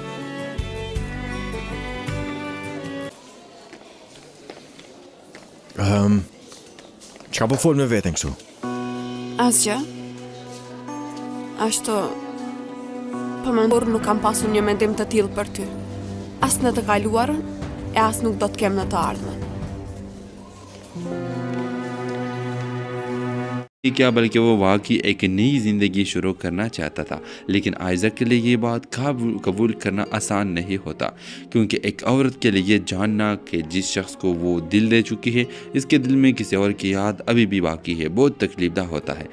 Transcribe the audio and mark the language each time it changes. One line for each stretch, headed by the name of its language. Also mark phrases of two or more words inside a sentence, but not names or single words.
Albanian: Çka po fol me veten kështu? Asgjë. Ashtu, për mendur nuk kam pasur një mendim të tillë për ty. As në të kaluarën, e as nuk do të kem në të ardhmen.
Hindi: क्या बल्कि वो वाकई एक नई ज़िंदगी शुरू करना चाहता था, लेकिन आइज़ा के लिए ये बात कबूल करना आसान नहीं होता, क्योंकि एक औरत के लिए जानना कि जिस शख्स को वो दिल दे चुकी है, इसके दिल में किसी और की याद अभी भी बाकी है, बहुत तकलीफदा होता है।